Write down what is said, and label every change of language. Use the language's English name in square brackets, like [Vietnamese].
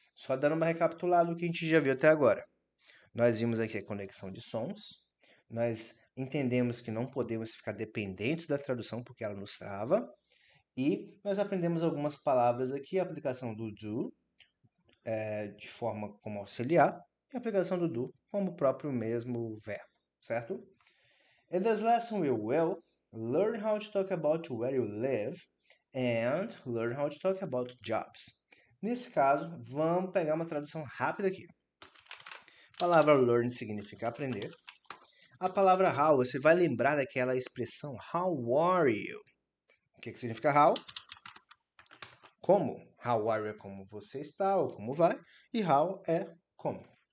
[Portuguese] Só dando uma recapitulada do que a gente já viu até agora. Nós vimos aqui a conexão de sons, nós entendemos que não podemos ficar dependentes da tradução porque ela nos trava, e nós aprendemos algumas palavras aqui, a aplicação do do, de forma como auxiliar, e a aplicação do do como o próprio mesmo verbo, certo? [English] In this lesson we will learn how to talk about where you live and learn how to talk about jobs. [Portuguese] Nesse caso, vamos pegar uma tradução rápida aqui. A palavra learn significa aprender. A palavra how, você vai lembrar daquela expressão [English] how are you? [Portuguese] O que significa how? Como. [English] How are you [Portuguese] é como você está ou como vai. E how é como.